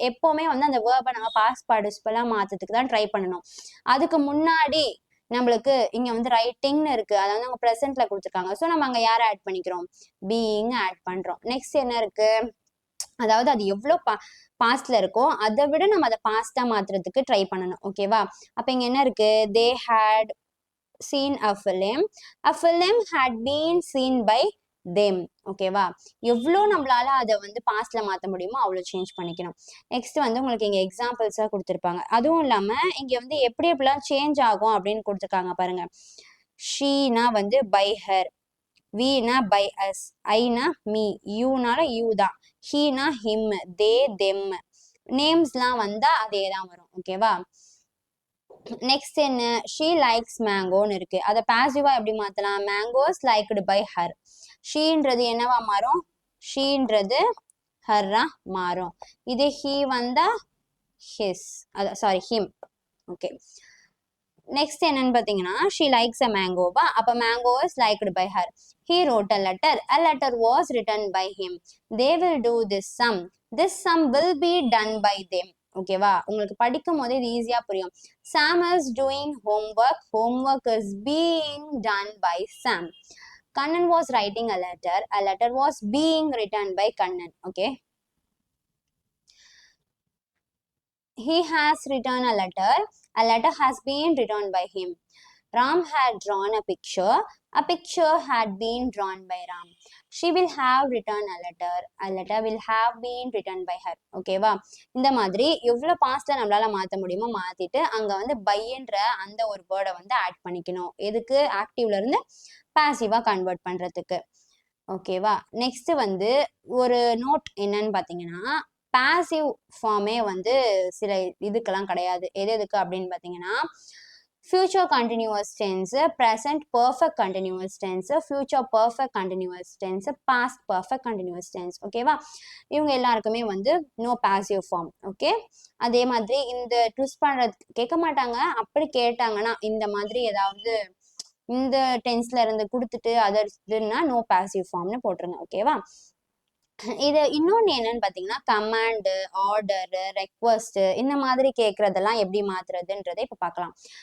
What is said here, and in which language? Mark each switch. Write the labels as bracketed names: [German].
[Tamil] எப்பவுமே வந்து அந்த வேர்பை நம்ம பாஸ்ட் பார்ட்டிசிபலா மாத்ததுக்கு தான் ட்ரை பண்ணணும். அதுக்கு முன்னாடி நம்மளுக்கு இங்க வந்து ரைட்டிங்னு இருக்கு, அதை வந்து அவங்க ப்ரெசென்ட்ல கொடுத்துருக்காங்க. ஸோ நம்ம அங்க யாரை ஆட் பண்ணிக்கிறோம்? பீயிங் ஆட் பண்றோம். நெக்ஸ்ட் என்ன இருக்கு? அதாவது அது எவ்வளோ பாஸ்ட்ல இருக்கோ அதை விட நம்ம அதை பாஸ்டா மாத்துறதுக்கு ட்ரை பண்ணணும். ஓகேவா, அப்ப இங்க என்ன இருக்கு? [English] They had seen a film had been seen by them. [Tamil] ஓகேவா, எவ்வளோ நம்மளால அதை வந்து பாஸ்ட்ல மாற்ற முடியுமோ அவ்வளோ சேஞ்ச் பண்ணிக்கணும். நெக்ஸ்ட் வந்து உங்களுக்கு இங்க எக்ஸாம்பிள்ஸா கொடுத்துருப்பாங்க. அதுவும் இல்லாம இங்க வந்து எப்படி எப்படிலாம் சேஞ்ச் ஆகும் அப்படின்னு கொடுத்துருக்காங்க பாருங்க. ஷீனா வந்து by her, Veena by as, Aina me, யூனால you தான், ஹீனா ஹிம், தே தெம். நேம்ஸ்லாம் வந்தா அதே தான் வரும். ஓகேவா, நெக்ஸ்ட் என்ன? [English] she likes [Tamil] மேங்கோன்னு இருக்கு, அதை பாசிவா எப்படி மாத்தலாம்? [English] Mangoes liked by her. [Tamil] ஷீன்றது என்னவா மாறும்? ஷீன்றது ஹர்ரா மாறும். இது ஹீ வந்தா his, sorry him. Okay, next என்னன்னு பார்த்தீங்கன்னா [English] she likes a mango [Tamil] வா அப்போ [English] mango is liked by her. He wrote a letter was written by him. They will do this sum will be done by them. [Tamil] ஓகேவா உங்களுக்கு படிக்கும் போதே இது ஈஸியா புரியும். [English] Sam is doing homework is being done by Sam. Kannan was writing a letter was being written by Kannan. Okay, he has written a letter has been written by him. Ram had drawn a picture had been drawn by Ram. She will have written a letter will have been written by her. [Tamil] ஓகேவா இந்த மாதிரி எவ்வளோ பாஸ்ட்ல நம்மளால மாற்ற முடியுமோ மாத்திட்டு அங்க வந்து பைன்ற அந்த ஒரு வேர்டை வந்து ஆட் பண்ணிக்கணும். எதுக்கு ஆக்டிவ்ல இருந்து பாசிவா கன்வெர்ட் பண்றதுக்கு. ஓகேவா நெக்ஸ்ட் வந்து ஒரு நோட் என்னன்னு பாத்தீங்கன்னா பாசிவ் ஃபார்மே வந்து சில இதுக்கெல்லாம் கிடையாது. எதுக்கு அப்படின்னு பாத்தீங்கன்னா [English] future continuous tense, present perfect continuous tense, future perfect continuous tense, past perfect continuous tense. [Tamil] ஓகேவா இவங்க எல்லாருக்குமே வந்து நோ பாசிவ் ஃபார்ம். ஓகே அதே மாதிரி இந்த ட்விஸ்ட் பண்றது கேட்க மாட்டாங்க. அப்படி கேட்டாங்கன்னா இந்த மாதிரி ஏதாவது இந்த டென்ஸ்ல இருந்து கொடுத்துட்டு அதர்ஸ்னா நோ பாசிவ் ஃபார்ம்னு போட்டுருங்க. ஓகேவா இது இன்னொன்று என்னன்னு பார்த்தீங்கன்னா கமாண்டு ஆர்டர் ரெக்வஸ்ட் இந்த மாதிரி கேட்கறதெல்லாம் எப்படி மாத்துறதுன்றதை இப்போ பார்க்கலாம்.